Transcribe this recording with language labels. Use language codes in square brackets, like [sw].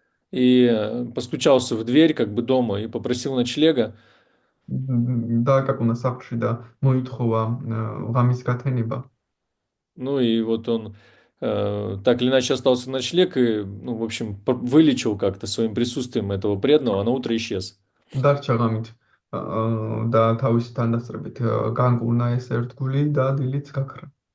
[ru] и постучался в дверь как бы дома и попросил ночлега. [ka] დააკაკუნა სახლში და მოითხოვა ღამის გათენება. [ru] Ну и вот он так или иначе остался ночлег и, ну, в общем, вылечил как-то своим присутствием этого преданного, а на утро исчез. [ka] დარჩა ღამით და თავისი თანდასწრებით განკურნა ეს ერთგული და დილით გაქრა.